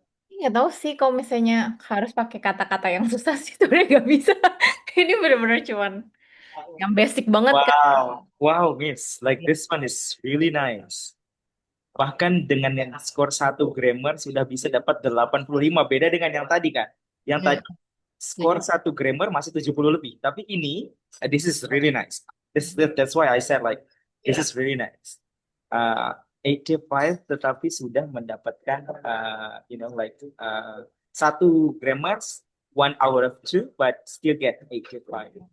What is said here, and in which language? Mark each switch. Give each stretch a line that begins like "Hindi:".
Indonesian: Nggak tahu sih kalau misalnya harus pakai kata-kata yang susah sih sebenarnya nggak bisa. Ini benar-benar cuman yang basic banget kan.
English: Wow, wow, miss. Like this one is really nice.
Indonesian: Bahkan dengan yang skor 1 grammar sudah bisa dapat 85. Beda dengan yang tadi kan. Yang tadi skor 1 grammar masih 70 lebih. Tapi ini,
English: this is really nice. That's why I said like, this is really nice. 85
Indonesian: tetapi sudah mendapatkan,
English: like 1 grammar, 1 out of 2, but still get 85.